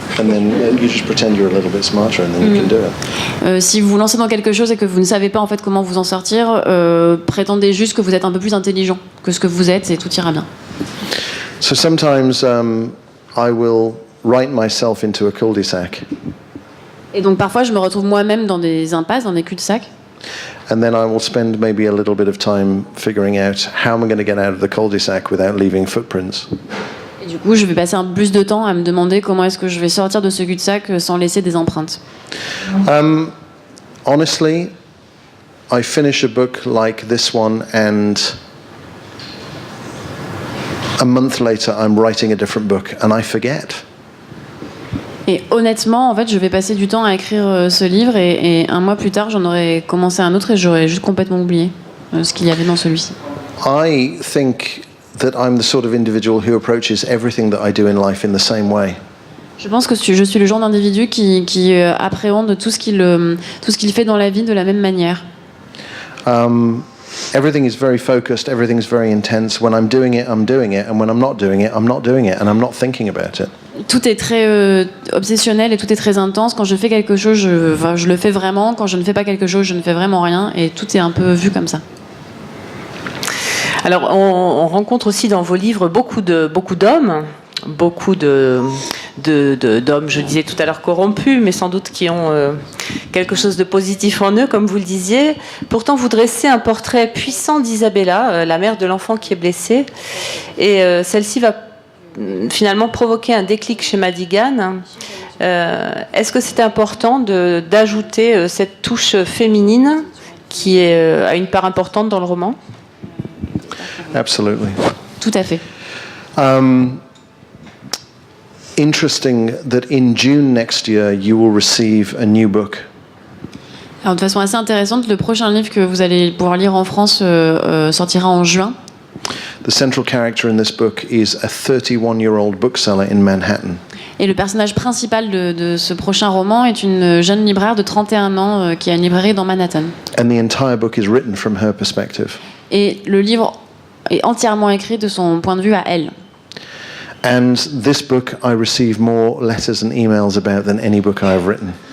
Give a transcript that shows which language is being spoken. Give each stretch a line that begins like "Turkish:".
English: And then you just pretend you're a little bit smarter and then you can do it.
French: Si vous vous lancez dans quelque chose et que vous ne savez pas en fait comment vous en sortir, prétendez juste que vous êtes un peu plus intelligent que ce que vous êtes et tout ira bien.
English: So sometimes I will write myself into a cul-de-sac.
French: Et donc parfois je me retrouve moi-même dans des impasses, dans des cul-de-sac.
English: And then I will spend maybe a little bit of time figuring out how am I going to get out of the cul-de-sac without leaving footprints.
French: Et du coup, je vais passer un peu plus de temps à me demander comment est-ce que je vais sortir de ce cul-de-sac sans laisser des empreintes.
English: Honestly, I finish a book like this one and a month later I'm writing a different book and I forget.
French: Et honnêtement, en fait, je vais passer du temps à écrire ce livre et un mois plus tard, j'en aurais commencé un autre et j'aurais juste complètement oublié ce qu'il y avait dans celui-ci.
English: I think that I'm the sort of individual who approaches everything that I do in life in the same way.
French: Je pense que je suis le genre d'individu qui appréhende tout ce qu'il fait dans la vie de la même manière.
English: Everything is very focused, everything's very intense. When I'm doing it, I'm doing it, and when I'm not doing it, I'm not doing it, and I'm not thinking about it.
French: Tout est très obsessionnel et tout est très intense. Quand je fais quelque chose, je le fais vraiment. Quand je ne fais pas quelque chose, je ne fais vraiment rien. Et tout est un peu vu comme ça. Alors, on rencontre aussi dans vos livres beaucoup d'hommes, beaucoup d'hommes, je disais tout à l'heure corrompus, mais sans doute qui ont quelque chose de positif en eux, comme vous le disiez. Pourtant, vous dressez un portrait puissant d'Isabella, la mère de l'enfant qui est blessé. Et celle-ci va finalement provoquer un déclic chez Madigan. Est-ce que c'était important d'ajouter cette touche féminine qui a une part importante dans le roman ?
English: Absolutely.
French: Tout à fait.
English: Interesting that in June next year you will receive a new book.
French: Alors de façon assez intéressante, le prochain livre que vous allez pouvoir lire en France sortira en juin.
English: The central character in this book is a 31-year-old bookseller in Manhattan.
French: Et le personnage principal de ce prochain roman est une jeune libraire de 31 ans qui a une librairie dans Manhattan.
English: And the entire book is written from her perspective.
French: Et le livre est entièrement écrit de son point de vue à elle.
English: And this book I receive more letters and emails about than any book I have written.